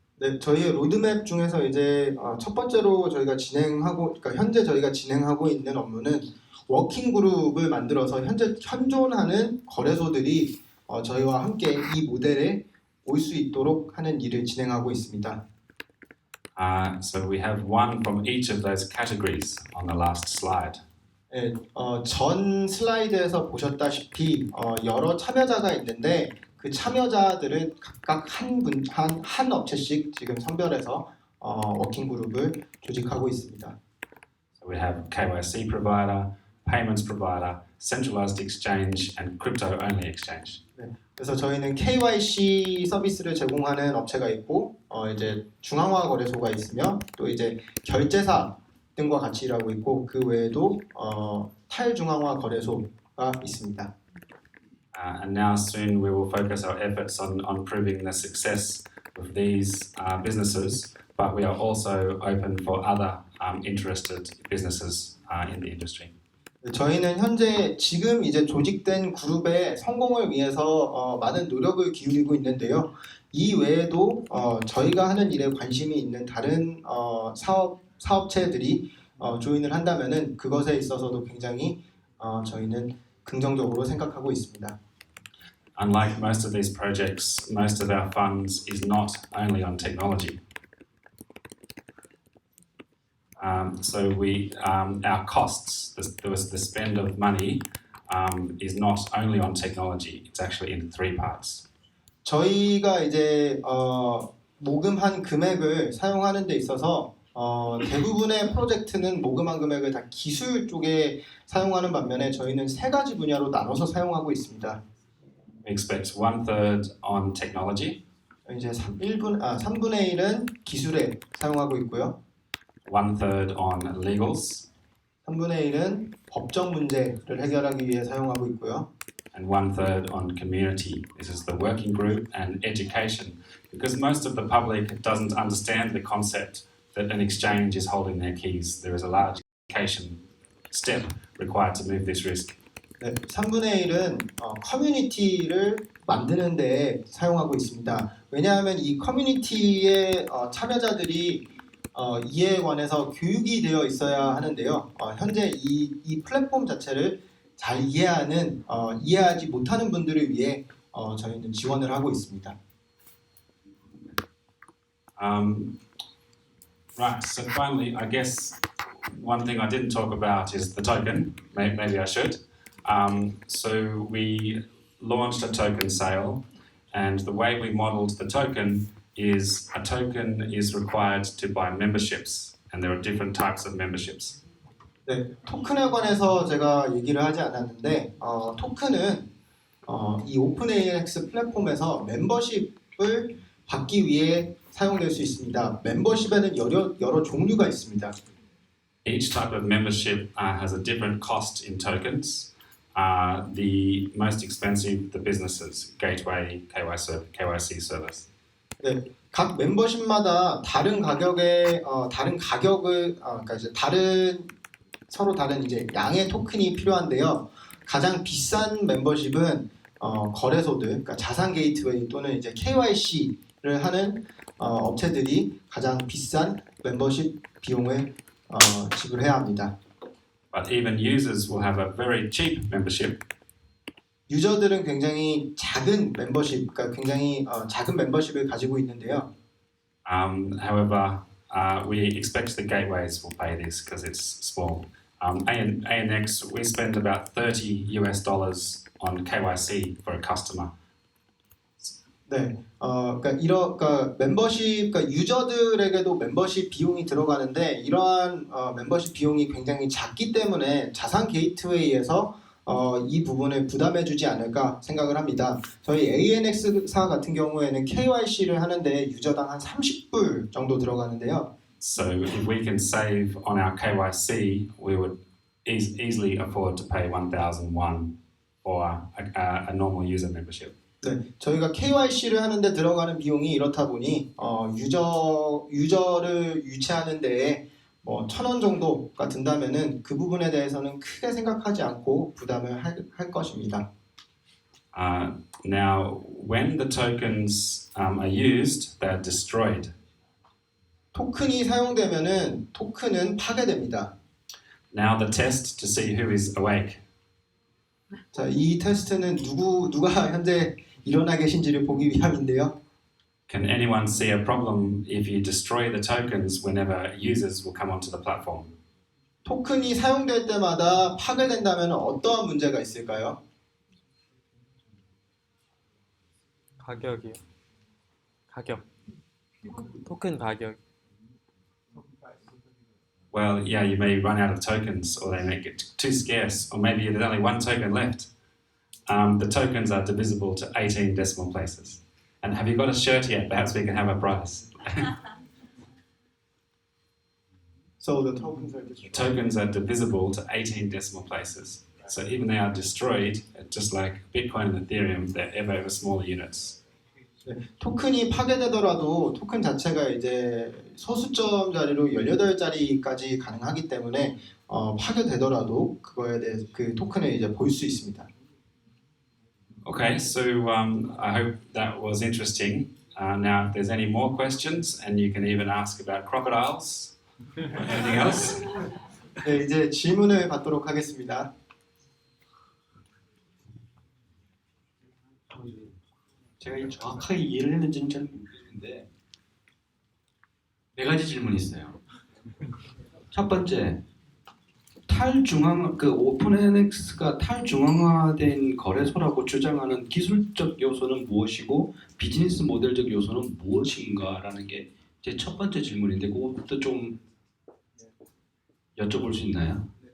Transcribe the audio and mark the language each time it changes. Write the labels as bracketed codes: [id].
[ko] 네, 저희의 로드맵 중에서 이제 첫 번째로 현재 저희가 진행하고 있는 업무는 워킹 그룹을 만들어서 현재 현존하는 거래소들이 저희와 함께 이 모델에 올 수 있도록 하는 일을 진행하고 있습니다. [en] So we have one from each of those categories on the last slide. [ko] 네, 전 슬라이드에서 보셨다시피 여러 참여자가 있는데 그 참여자들을 각각 한 업체씩 지금 선별해서 워킹 그룹을 조직하고 있습니다. [en] So we have KYC provider, payments provider, centralized exchange, and crypto only exchange. [ko] 네, 그래서 저희는 KYC 서비스를 제공하는 업체가 있고 이제 중앙화 거래소가 있으며 또 이제 결제사 등과 같이 일하고 있고 그 외에도 탈중앙화 거래소가 있습니다. [en] And now soon we will focus our efforts on proving the success of these businesses, but we are also open for other interested businesses in the industry. [ko] 저희는 현재 지금 이제 조직된 그룹의 성공을 위해서 많은 노력을 기울이고 있는데요. 이 외에도 저희가 하는 일에 관심이 있는 다른 사업체들이 조인을 한다면은 그것에 있어서도 굉장히 저희는 긍정적으로 생각하고 있습니다. [en] Unlike most of these projects, most of our funds is not only on technology. So our costs, the spend of money, is not only on technology. It's actually in 3 parts. [ko] 저희가 이제 모금한 금액을 사용하는 데 있어서 대부분의 프로젝트는 모금한 금액을 다 기술 쪽에 사용하는 반면에 저희는 3가지 분야로 나눠서 사용하고 있습니다. [en] We expect 1/3 on technology. [ko] 이제 3분의 1은 기술에 사용하고 있고요. [en] 1/3 on legals, [ko] 3분의 1은 법적 문제를 해결하기 위해 사용하고 있고요. [en] and 1/3 on community. This is the working group and education, because most of the public doesn't understand the concept that an exchange is holding their keys. There is a large education step required to move this risk. [ko] 네, 3분의 1은 커뮤니티를 만드는 데 사용하고 있습니다. 왜냐하면 이 커뮤니티의 참여자들이 이에 관해서 교육이 되어 있어야 하는데요. 현재 이 플랫폼 자체를 잘 이해하지 못하는 분들을 위해 저희는 지원을 하고 있습니다. [en] Right, so finally, I guess one thing I didn't talk about is the token. Maybe I should. So we launched a token sale, and the way we modeled the token is a token is required to buy memberships, and there are different types of memberships. [ko] 네, 토큰에 관해서 제가 얘기를 하지 않았는데 토큰은 이 오픈ANX 플랫폼에서 멤버십을 받기 위해 사용될 수 있습니다. 멤버십에는 여러 종류가 있습니다. [en] Each type of membership has a different cost in tokens. The most expensive, the businesses, gateway, KYC service. [ko] 네, 각 멤버십마다 다른 가격을 그러니까 이제 서로 다른 이제 양의 토큰이 필요한데요. 가장 비싼 멤버십은 거래소들, 그러니까 자산게이트웨이 또는 이제 KYC를 하는 업체들이 가장 비싼 멤버십 비용을 지불해야 합니다. [en] But even users will have a very cheap membership. [ko] 유저들은 굉장히 작은 멤버십, 그러니까 굉장히 작은 멤버십을 가지고 있는데요. [en] However, we expect the gateways will pay this because it's small. ANX, we spend about $30 on KYC for a customer. [ko] 네, 그러니까 멤버십, 그러니까 유저들에게도 멤버십 비용이 들어가는데 이러한 멤버십 비용이 굉장히 작기 때문에 자산 게이트웨이에서 이 부분을 부담해주지 않을까 생각을 합니다. 저희 ANX사 같은 경우에는 KYC를 하는데 유저당 한 30불 정도 들어가는데요. [en] So if we can save on our KYC, we would easily afford to pay 1,001 for a normal user membership. [ko] 네, 저희가 KYC를 하는데 들어가는 비용이 이렇다 보니 유저를 유치하는 데에 뭐 1,000원 정도가 든다면은 그 부분에 대해서는 크게 생각하지 않고 부담을 할 것입니다. [en] Now, when the tokens are used, they are destroyed. [ko] 토큰이 사용되면은 토큰은 파괴됩니다. [en] Now the test to see who is awake. [ko] 자, 이 테스트는 누가 현재 일어나 계신지를 보기 위함인데요. [en] Can anyone see a problem if you destroy the tokens whenever users will come onto the platform? [ko] 토큰이 사용될 때마다 파괴된다면 어떠한 문제가 있을까요? 가격이요. 가격. 토큰 가격. [en] Well, yeah, you may run out of tokens, or they may get too scarce, or maybe there's only one token left. The tokens are divisible to 18 decimal places. And have you got a shirt yet? Perhaps we can have a prize. So the tokens are destroyed. Tokens are divisible to 18 decimal places. So even they are destroyed, just like Bitcoin and Ethereum, they're ever smaller units. [ko] 네, 토큰이 파괴되더라도 토큰 자체가 이제 소수점 자리로 18자리까지 가능하기 때문에 파괴되더라도 그거에 대해 그 토큰을 이제 볼 수 있습니다. [en] Okay, so I hope that was interesting. Now, if there's any more questions, and you can even ask about crocodiles or anything else. [ko] 네, 이제 질문을 받도록 하겠습니다. 제가 정확하게 이해를 했는지는 잘 모르겠는데 네 가지 질문이 있어요. 첫 번째, 그 오픈NX가 탈중앙화된 거래소라고 주장하는 기술적 요소는 무엇이고 비즈니스 모델적 요소는 무엇인가라는 게 제 첫 번째 질문인데 그것부터 좀 여쭤볼 수 있나요?